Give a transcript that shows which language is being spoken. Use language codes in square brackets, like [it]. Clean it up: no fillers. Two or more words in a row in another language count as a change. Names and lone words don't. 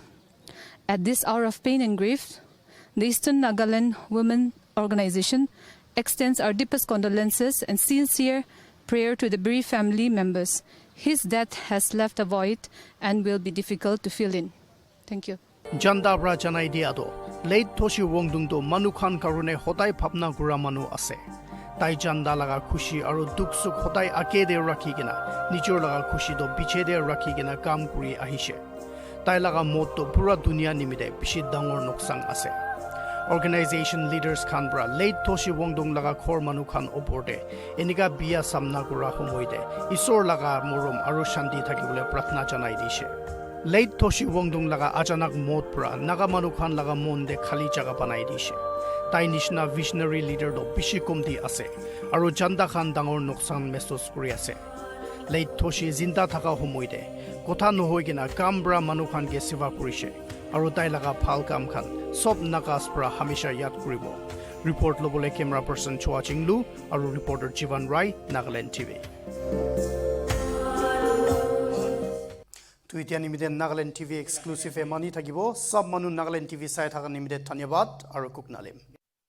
[en] At this hour of pain and grief, the Eastern Nagaland Women Organization extends our deepest condolences and sincere prayer to the bereaved family members. His death has left a void and will be difficult to fill in. Thank you. [nag] Janda bra janai dia do late Toshi Wongdung do Manukhan karune hotai phapna gura manu ase. Tai janda laga khushi aru duk suk hotai ake de rakhi gina nijor laga khushi do biche de rakhi gina kam kuri ahishe. Tai laga mot to pura dunia nimide bishi dangor noksang ase. [en] Organization leaders [nag] khan bra late Toshi Wongdung laga khor manu khan oporde enika biya samna gura homoide isor laga morom aru shanti thakibole prathna janai dishe. Late Toshi Wongdung laga achanak mot pra naga manu khan laga monde khali jaga banai dishe. Tai nishna [en] visionary leader [nag] do bishi komdi ase aru janda khan dangor noksan mesos kuri ase. Late Toshi zinda thaka homoide kotha nohoi gina kambra manu khan ke seva kurise aru tai laga phal kam khan sob nagas pra hamisha yad kuribo. Report lobole [en] camera person [nag] Chua Chinglu aru reporter Jivan Rai, Nagaland TV. Tuitia nimide Nagaland TV exclusive emani thakibo sab manu Nagaland TV sai thaka nimide dhanyabad aru kuknalim.